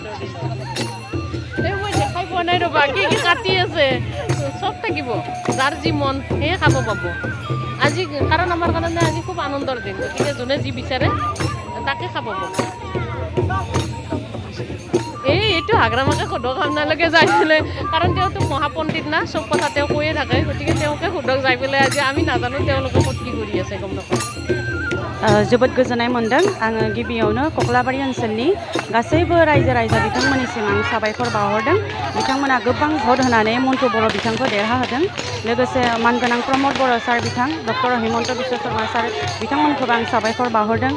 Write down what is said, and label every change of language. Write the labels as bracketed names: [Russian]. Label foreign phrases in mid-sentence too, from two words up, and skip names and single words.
[Assamese] এই মই দেখাই পোৱা নাই ৰ'বা, কি কি কাটি আছে, চব থাকিব, যাৰ যি মন সেয়ে খাব পাব আজি, কাৰণ আমাৰ কাৰণে আজি খুব আনন্দৰ দিন। গতিকে যোনে যি বিচাৰে তাকে খাব পাব। এইটো হাগ্ৰামাকে সোধক আপোনালোকে যাই পেলাই, কাৰণ তেওঁতো মহাপণ্ডিত না, চব কথা তেওঁ কৈয়ে থাকে। গতিকে তেওঁকে সোধক যাই পেলাই, আজি আমি নাজানো তেওঁলোকে ক'ত কি কৰি আছে, গম নাপাওঁ। [Bodo] जोबोद गोजोननाय मोनदों। आङो गिबियावनो कक्लाबारि ओनसोलनि गासैबो रायजो राजा बिथांमोननिसिम आं साबायखर बावहरदों। बिथांमोना गोबां भट होनानै मन्टु बर' बिथांखौ देरहाहोदों। लोगोसे मानगोनां प्रमद बर' सार बिथां, डक्टर हिमन्त बिश्व शर्मा सार बिथांमोनखौबो आं साबायखर बावहरदों।